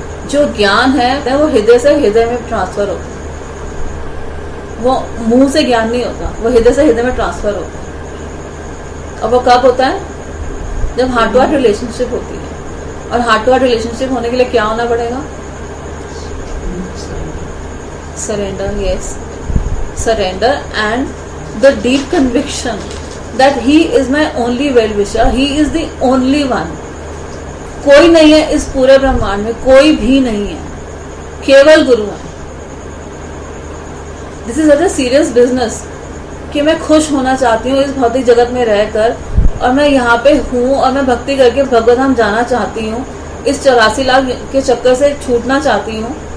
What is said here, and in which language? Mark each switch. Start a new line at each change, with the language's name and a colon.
Hindi: जो ज्ञान है वो हृदय से हृदय में ट्रांसफर होता है। वो मुंह से ज्ञान नहीं होता, वो हृदय से हृदय में ट्रांसफर होता है। और वो कब होता है? जब
English: heart to heart relationship
Hindi: होती है। और हार्ट टू हार्ट रिलेशनशिप होने के लिए क्या होना पड़ेगा?
English: Surrender, yes, surrender, and the deep conviction that he is my only well-wisher, he is the only one।
Hindi: कोई नहीं है इस पूरे ब्रह्मांड में, कोई भी नहीं है, केवल गुरु है।
English: this is a serious business
Hindi: कि मैं खुश होना चाहती हूँ इस भौतिक जगत में रहकर, और मैं यहाँ पे हूँ और मैं भक्ति करके भगवत धाम जाना चाहती हूँ, इस 84 लाख के चक्कर से छूटना चाहती हूँ।